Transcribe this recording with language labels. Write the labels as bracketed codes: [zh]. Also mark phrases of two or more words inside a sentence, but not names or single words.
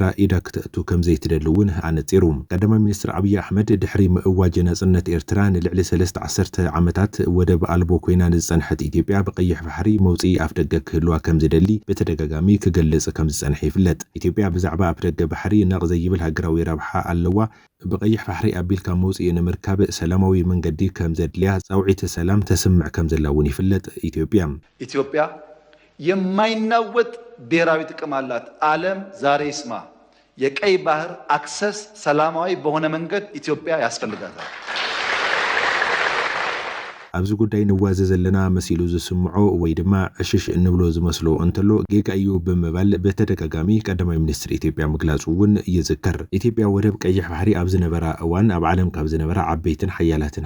[ti] ኢዳ ክትእቱ ከም ዘይትደልውን ኣነጺሩ። ቀዳማይ ሚኒስትር አብይ አሕመድ ድሕሪ ምእዋጅ ናጽነት ኤርትራ ንልዕሊ 13 ዓመታት ወደብ ኣልቦ ኮይና ዝጸንሐት ኢትዮጵያ ብቀይሕ ባሕሪ መውጽኢ ኣፍደገ ክህልዋ ከም ዝደሊ በተደጋጋሚ ክገልጽ ከም ዝጸንሐ ይፍለጥ። ኢትዮጵያ ብዛዕባ ኣፍደገ ባሕሪ ነቕ ዘይብል ሃገራዊ ረብሓ ኣለዋ። ብቀይሕ ባሕሪ ኣቢልካ መውጽኢ ንምርካብ ሰላማዊ መንገዲ ከም ዘድልያ ጻውዒት ሰላም ተስምዕ ከም ዘላ እውን ይፍለጥ። [am] ኢትዮጵያ የማይናወጥ ብሔራዊ ጥቅም አላት። ዓለም ዛሬ ይስማ። የቀይ ባህር አክሰስ ሰላማዊ በሆነ መንገድ ኢትዮጵያ ያስፈልጋታል። [ti] ኣብዚ ጉዳይ ንዋዘ ዘለና መሲሉ ዝስምዖ ወይ ድማ ዕሽሽ እንብሎ ዝመስሎ እንተሎ ጌጋ እዩ ብምባል በተደጋጋሚ ቀዳማይ ሚኒስትር ኢትዮጵያ ምግላጹ እውን ይዝከር። ኢትዮጵያ ወደብ ቀይሕ ባሕሪ ኣብ ዝነበራ እዋን ኣብ ዓለም ካብ ዝነበራ ዓበይትን ሓያላትን